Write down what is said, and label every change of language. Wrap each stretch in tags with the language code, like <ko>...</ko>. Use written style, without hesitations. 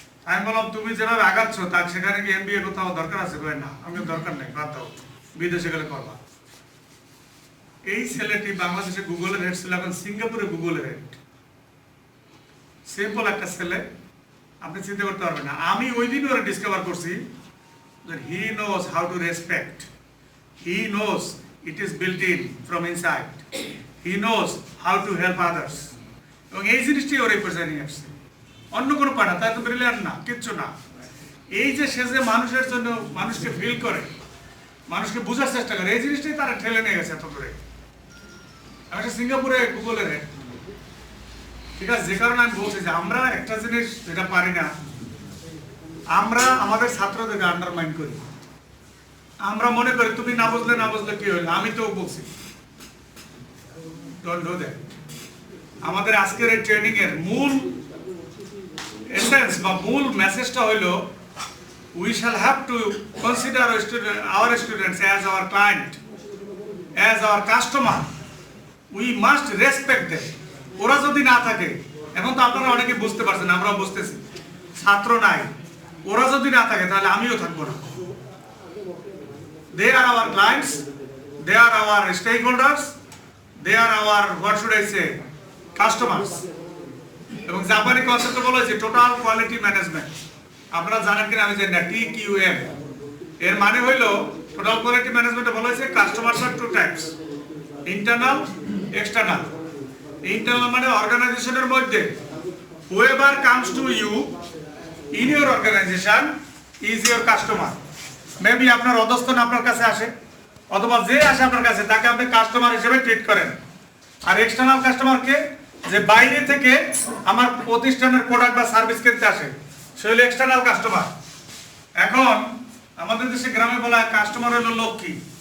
<bn>আমি বললাম তুমি যেভাবে আগাচ্ছ তা সেখানে কি এমবিএ কোথাও দরকার আছে? বলে না, আমি দরকার নেই, বাদ দাও, বিদেশে গেলে করবা। এই ছেলেটি বাংলাদেশে গুগলের হেড ছিল, এখন সিঙ্গাপুরে গুগলের হেড। সিম্পল একটা ছেলে, আপনি চিন্তা করতে পারবেন না। আমি ওই দিন ওরা ডিসকভার করছি</bn> <en>that he knows how to respect, he knows it is built in from inside, he knows how to help others,</en> <bn>এবং এই জিনিসটি ওর এই পর্যায়ে নিয়ে আসছে। অন্য কোনো পাঠা তার তো ব্রিলিয়ান্ট না, কিচ্ছু না। এই যে সে যে মানুষের জন্য মানুষকে ফিল করে, মানুষকে বোঝার চেষ্টা করে, এই জিনিসটাই তারা ঠেলে নিয়ে গেছে এত দূরে। আমি সিঙ্গাপুরে গুগলের হেড, ঠিক আছে। যে কারণে আমি বলছি যে আমরা একটা জিনিস যেটা পারি না, আমরা আমাদের ছাত্রদেরকে আন্ডারমাইন করি। আমরা মনে করি তুমি না বুঝলে কি হইলো, আমি তো বলছি।</bn> <en>Don't do that.</en> <bn>আমাদের আজকের এই ট্রেনিং এর মূল এসেন্স বা মূল মেসেজটা হইলো</bn> <en>we shall have to consider our students as our client, as our customer. We must respect them.</en> <bn>ওরা যদি না থাকে, এখন তো আপনারা অনেকে বুঝতে পারছেন, আমরাও বুঝতেছি, ছাত্র নাই, ওরা যদি না থাকে তাহলে আমিও থাকবো না।</bn> <en>They are our clients, they are our stakeholders, they are our, what should I say, customers.</en> <bn>এবং জাপানি কনসেপ্টে বলা হয়েছে টোটাল কোয়ালিটি ম্যানেজমেন্ট। আপনারা জানেন কিনা আমি জানি না, TQM এর মানে হইলো টোটাল কোয়ালিটি ম্যানেজমেন্টে বলা হয়েছে কাস্টমারস আর two types, internal, external. Internal মানে অর্গানাইজেশনের মধ্যে</bn> <en>whoever comes to you in your organization is your customer.</en> <bn>Maybe আপনার অধস্তন আপনার কাছে আসে, অথবা যে আসে আপনার কাছে তাকে আপনি কাস্টমার হিসেবে ট্রিট করেন। আর এক্সটার্নাল কাস্টমারকে, যে বাইরে থেকে আমার প্রতিষ্ঠানের প্রোডাক্ট বা সার্ভিস কিনতে আসে, সে হলো এক্সটার্নাল কাস্টমার। এখন আমাদের দেশে গ্রামে বলা হয় কাস্টমার হলো লক্ষ্মী।</bn>